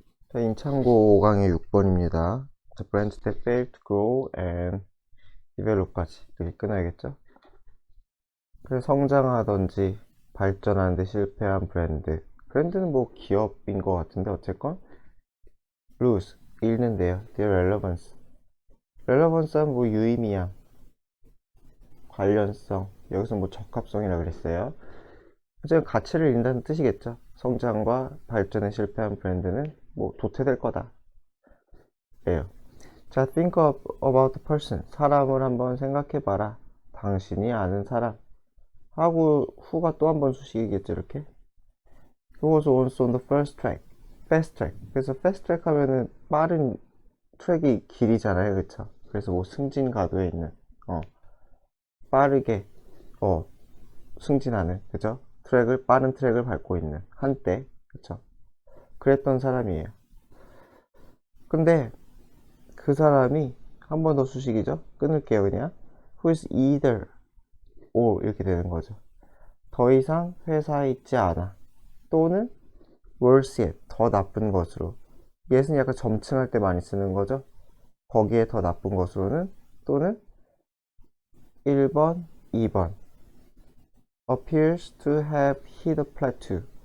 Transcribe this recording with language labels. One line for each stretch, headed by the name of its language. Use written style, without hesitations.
Korean: 자, 임창고 5강의 6번입니다.
English: The brands that fail to grow and develop까지
Korean: 이렇게 끊어야겠죠? 그래서 성장하던지 발전하는데 실패한 브랜드. 브랜드는 뭐 기업인 것 같은데 어쨌건 lose, 잃는데요.
English: their relevance.
Korean: relevance는 뭐 유의미함, 관련성. 여기서 뭐 적합성이라고 그랬어요. 어쨌든 가치를 잃는다는 뜻이겠죠. 성장과 발전에 실패한 브랜드는 뭐 도태될 거다. 예요.
English: 자, think about the person.
Korean: 사람을 한번 생각해봐라. 당신이 아는 사람. 하고 후가 또 한 번 수식이겠죠, 이렇게.
English: He was also on the first track. fast track.
Korean: 그래서 fast track 하면은 빠른 트랙이 길이잖아요, 그쵸? 그래서 뭐 승진 가도에 있는, 빠르게, 승진하는, 그죠? 빠른 트랙을 밟고 있는, 한때, 그쵸? 그랬던 사람이에요. 근데 그 사람이 한 번 더 수식이죠? 끊을게요, 그냥.
English: Who is either or
Korean: 이렇게 되는 거죠. 더 이상 회사에 있지 않아. 또는
English: worse yet,
Korean: 더 나쁜 것으로. yet은 약간 점층할 때 많이 쓰는 거죠. 거기에 더 나쁜 것으로는 또는 1번, 2번
English: appears to have hit a plateau.